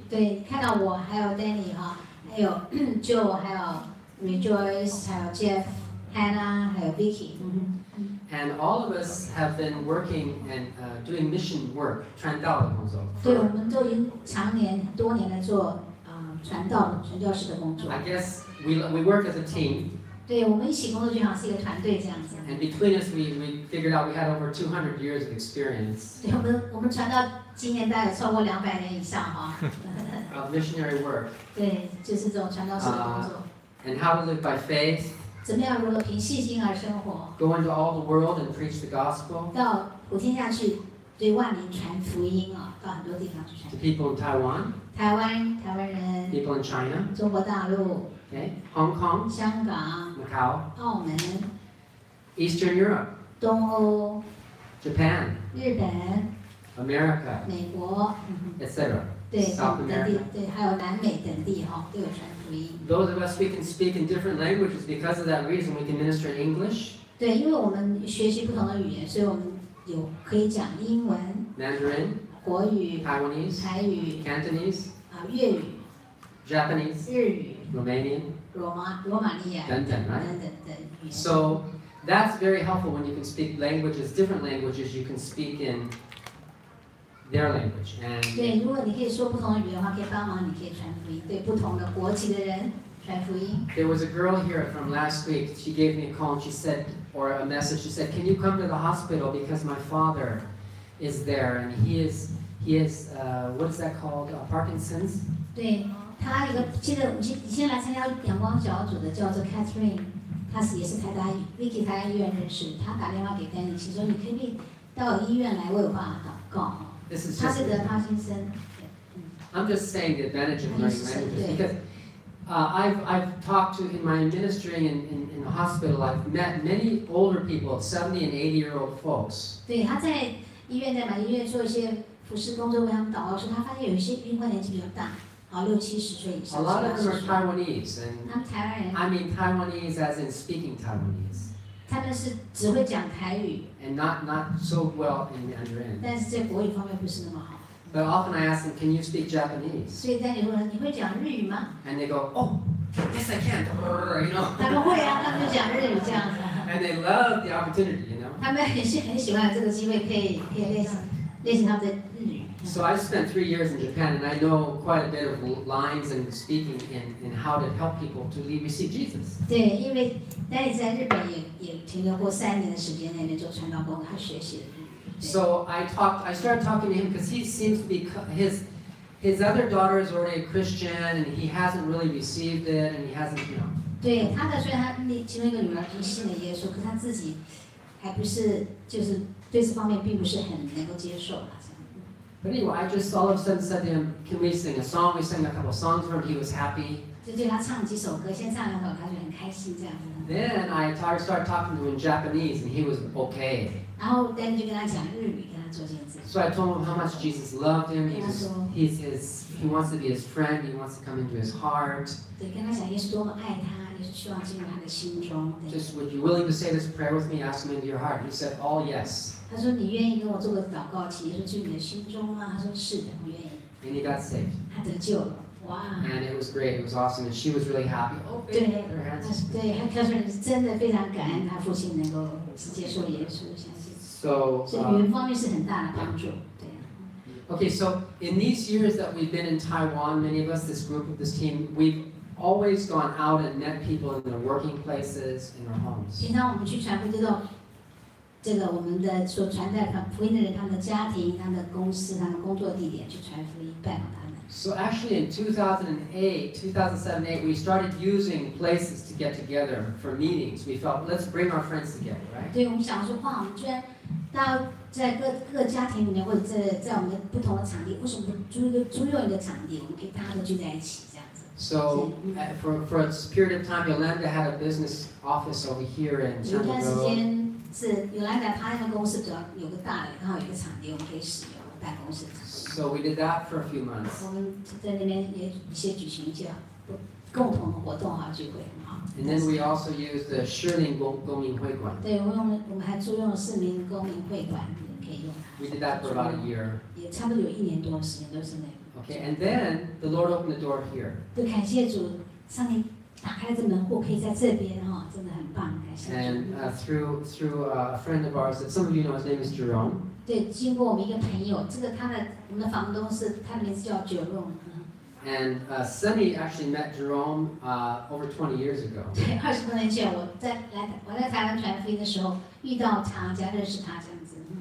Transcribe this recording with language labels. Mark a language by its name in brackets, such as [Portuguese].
[Chinese] 对，看到我，还有 Danny 哈，还有 Joe， 还有 Rejoice， 还有 Jeff、Hannah， 还有 Vicky。 [English] And all of us have been working and doing mission work, [Chinese] 传道的工作。对，我们都已经多年来做传教士的工作。 [English] I guess we work as a team. [Chinese] 对，我们一起工作就好像是一个团队这样子。 [English] And between us, we figured out we had over 200 years of experience. [Chinese] 对，我们传道经验大概超过200年以上哈。 [English] Of missionary work. [Chinese] 对，就是这种传道士的工作。 [English] And how to live by faith. [Chinese] 怎么样如何凭信心而生活 [English] ？Go into all the world and preach the gospel. [Chinese] 到普天下去，对万民传福音啊，到很多地方去传。 [English] To people in Taiwan. [Chinese] 台湾人。 [English] People in China. [Chinese] 中国大陆。 [English] Okay. Hong Kong. [Chinese] 香港。 [English] Macau. [Chinese] 澳门。 [English] Eastern Europe. [Chinese] 东欧。 [English] Japan. [Chinese] 日本。 [English] America. [Chinese] 美国。 [English] etc. [Chinese] 对， [English] South [Chinese] 等 [English] America. [Chinese] 地，对，还有南美等地哈，都有传福音。 [English] Those of us we can speak in different languages because of that reason we can minister in English. [Chinese] 对，因为我们学习不同的语言，所以我们可以讲英文、 [English] Mandarin, [Chinese] 国语、 [English] Taiwanese, [Chinese] 台语、 [English] Cantonese, [Chinese] 粤语、 [English] Japanese, [Chinese] 日语、 [English] Romanian, [Chinese] 罗马尼亚等等等的语言。 [English] So that's very helpful when you can speak languages, different languages you can speak in their language. And [Chinese] 对，如果你可以说不同的语言的话，可以帮忙，你可以传福音，对不同的国籍的人传福音。 [English] there was a girl here from last week. She gave me a call and she said, or a message. She said, "Can you come to the hospital because my father is there and he is what is that called? Parkinson's." [Chinese] 对，他一个记得你先来参加阳光小组的叫做 Catherine， 她也是台大 Vicky 台大医院认识，她打电话给 Danny， 说你可不可以到医院来为我爸祷告。他是得帕金森。 [English] I'm just saying the advantage of learning languages because I've talked to in my ministry in the hospital. I've met many older people, 70 and 80-year-old folks. [Chinese] 对，他在医院做一些服侍工作，为他们祷告时，他发现有一些病患年纪比较大，60、70岁以上。 [English] A lot of them are Taiwanese, [Chinese] 他们台湾人。 [English] I mean Taiwanese as in speaking Taiwanese. [Chinese] 他们是只会讲台语。 [English] And not so well in Mandarin. [Chinese] 但是在国语方面不是那么好。 [English] But often I ask them, "Can you speak Japanese?" [Chinese] 所以在你问你会讲日语吗 [English] And they go, "Oh, yes I can." You know. [Chinese] 他们会啊，他们就讲日语这样子。 [English] And they love the opportunity, you know. [Chinese] 他们很喜欢有这个机会，可以练习他们的日语。 [English] So I spent 3 years in Japan, and I know quite a bit of lines and speaking in how to help people to receive Jesus. [Chinese] 对，因为Danny在日本也停留过3年的时间内做传道工作，他学习了日语。 [English] So I started talking to him because he seems to be his other daughter is already a Christian, and he hasn't really received it, and he hasn't, you know. [Chinese] 对，虽然他其中一个女儿已经信了耶稣，可是他自己还不是，就是对这方面并不是很能够接受。 [English] But anyway, I just all of a sudden said to him, "Can we sing a song?" We sang a couple of songs for him. He was happy. [Chinese] 就对他唱几首歌，先唱2首，他就很开心这样子。 [English] Then I started talking to him in Japanese, and he was okay. [Chinese] 然后 Danny 就跟他讲日语，跟他做见证。 [English] So I told him how much Jesus loved him. He wants to be his friend. He wants to come into his heart. [Chinese] 对，跟他讲耶稣多么爱他，耶稣希望进入他的心中。 [English] Just would you willing to say this prayer with me? Ask him into your heart. He said, "Oh yes." [Chinese] 他说：“你愿意跟我做个祷告，请耶稣进入你的心中吗？”他说：“是的，我愿意。” [English] And he got saved. [Chinese] 他得救了，哇！ [English] And it was great. It was awesome. And she was really happy. Oh, [Chinese] 对， [English] their hands. [Chinese] 对，他告诉你真的非常感恩他父亲能够接受耶稣，相信。 [English] So. [Chinese] 所以语言方面是很大的帮助，对。 [English] Okay, so in these years that we've been in Taiwan, many of us, this group of this team, we've always gone out and met people in their working places, in their homes. [Chinese] 平常我们去传福音，这个我们的所传代福音的人，他们的家庭、他们的公司、他们工作地点去传福音，拜访他们。 [English] So actually in 2007, 2008, we started using places to get together for meetings. We felt, let's bring our friends together, right? [Chinese] 对，我们想说，哇，我们居然到在各个家庭里面，或者在我们的不同的场地，为什么不租用一个场地，我们可以大家都聚在一起这样子？ [English] So for a period of time, Yolanda had a business office over here in [Chinese] 有一段 [English] Chandler [Chinese] 时 [English] Road. [Chinese] 间是有来的，他那个公司主要有个大的，然后有个场地我们可以使用办公室。 [English] So we did that for a few months. [Chinese] 我们在那边也一些举行一些共同的活动哈聚会哈。 [English] And then we also used the Shirling Goming Hui Guan. [Chinese] 对，我们还租用了市民公民会馆，也可以用。 [English] We did that for about a year. [Chinese] 也差不多有1年多的时间都是那个。 [English] Okay, and then the Lord opened the door here. [Chinese] 就感谢主，上帝打开这门户，可以在这边哈，真的很棒，感谢主。 [English] And through a friend of ours that some of you know, his name is Jerome. [Chinese] 对，经过我们一个朋友，这个我们的房东是他的名字叫Jerome。 [English] And Sunny actually met Jerome over 20 years ago. [Chinese] 对，20多年前我在台湾传福音的时候遇到他，才认识他这样子。